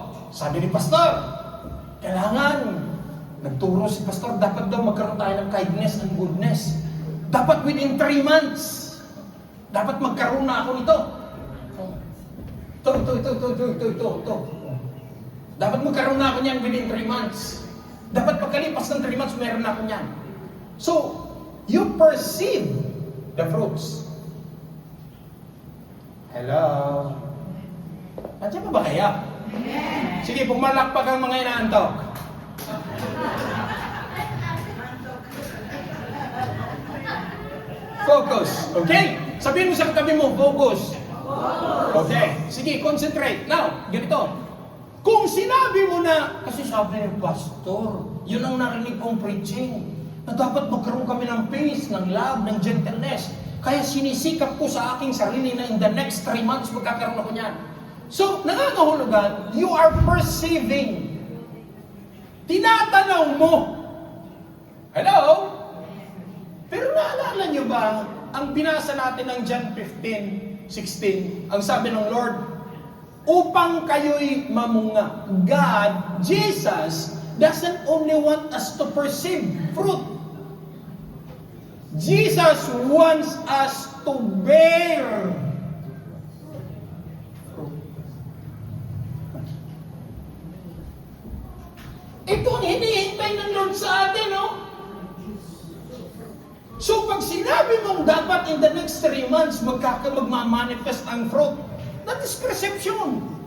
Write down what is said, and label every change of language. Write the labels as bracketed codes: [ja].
[tl] Sabi ni pastor, kailangan, nagturo si pastor, dapat daw magkaroon tayo ng [en] kindness and goodness. [tl] Dapat [en] within 3 months, [tl] dapat magkaroon na ako nito. Ito. Dapat magkaroon na ako niyan [en] within 3 months. [tl] Dapat pagkalipas ng 3 months, meron na ako niyan. [en] So, you perceive the fruits. [tl] Hello? Nandiyan pa ba kaya? Sige, pumalakpak ang mga inaantok. Focus. Okay? Sabihin mo sa katabi mo, focus. Okay. Sige, concentrate. Now, ganito. Kung sinabi mo na, kasi sabi ng pastor, yun ang narinig kong preaching, na dapat magkaroon kami ng peace, ng love, ng gentleness. Kaya sinisikap ko sa aking sarili na [en] in the next 3 months [tl] magkakaroon ako niyan. [en] So, nangangahulugan, you are perceiving. [tl] Tinatanaw mo. Hello? Pero naalala nyo ba, ang binasa natin ng John 15:16, ang sabi ng Lord, upang kayo'y mamunga. [en] God, Jesus, doesn't only want us to perceive fruit. Jesus wants us to bear fruit. [tl] Ito ang hinihintay ng Lord sa atin, no? [en] So, [tl] pag sinabi mong dapat [en] in the next 3 months magmamanifest ang fruit, that is perception.